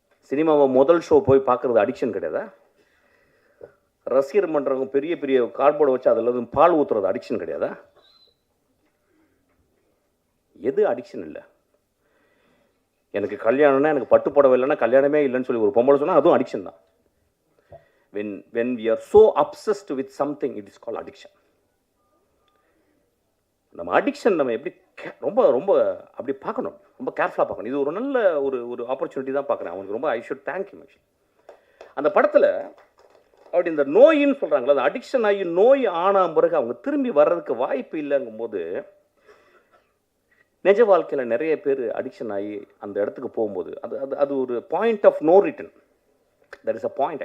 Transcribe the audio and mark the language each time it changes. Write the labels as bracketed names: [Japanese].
[Tamil] சினிமாவை முதல் ஷோ போய் பார்க்குறது அடிக்ஷன் கிடையாதா? ரசிகர் மன்றவங்க பெரிய பெரிய கார்போர்டை வச்சு அதில் பால் ஊற்றுறது அடிக்ஷன் கிடையாதா? எது அடிக்ஷன் இல்லை? எனக்கு கல்யாணம்னா, எனக்கு பட்டு புடவை இல்லைன்னா கல்யாணமே இல்லைன்னு சொல்லி ஒரு பொம்பளை சொன்னால் அதுவும் அடிக்ஷன் தான். [English] when we are so obsessed with something, it is called addiction. [Tamil] நம்ம அடிக்ஷன் நம்ம எப்படி ரொம்ப ரொம்ப அப்படி பார்க்கணும், ரொம்ப கேர்ஃபுல்லாக பார்க்கணும். இது ஒரு நல்ல ஒரு ஆப்பர்ச்சுனிட்டி தான் பார்க்குறேன் அவனுக்கு. ரொம்ப [English] I should thank you. [Tamil] அந்த படத்தில் அப்படி இந்த நோயின்னு சொல்கிறாங்களா, அந்த அடிக்ஷன் ஆகி நோய் ஆன பிறகு அவங்க திரும்பி வர்றதுக்கு வாய்ப்பு இல்லைங்கும்போது, நிஜ வாழ்க்கையில் நிறைய பேர் அடிக்ஷன் ஆகி அந்த இடத்துக்கு போகும்போது அது அது அது ஒரு point of no return. [English] That is a point.